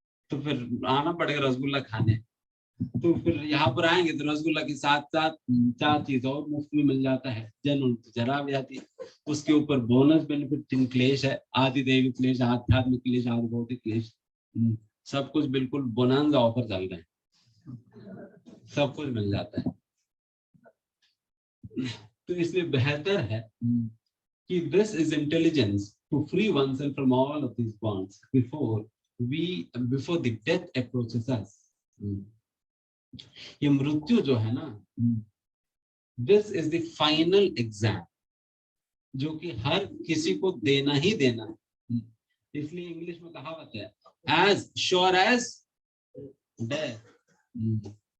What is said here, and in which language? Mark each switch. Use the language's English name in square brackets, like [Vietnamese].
[Hindi] तो फिर आना पड़ेगा रसगुल्ला खाने। तो फिर यहाँ पर आएंगे तो रसगुल्ला के साथ साथ 4 चीज और मुफ्त में मिल जाता है। जन्म तो जरा व्याधि, उसके ऊपर बोनस बेनिफिट 3 क्लेश है, आदि दैविक क्लेश, आध्यात्मिक क्लेश, आदि भौतिक क्लेश, सब कुछ बिल्कुल बोनांजा ऑफर चल रहे हैं, सब कुछ मिल जाता है। तो इसलिए बेहतर है कि [English] This is intelligence to free oneself from all of these bonds before the death approaches us. [Hindi] ये मृत्यु जो है ना, [English] this is the final exam [Hindi] जो कि हर किसी को देना ही देना है। इसलिए इंग्लिश में कहावत है [English] As sure as death.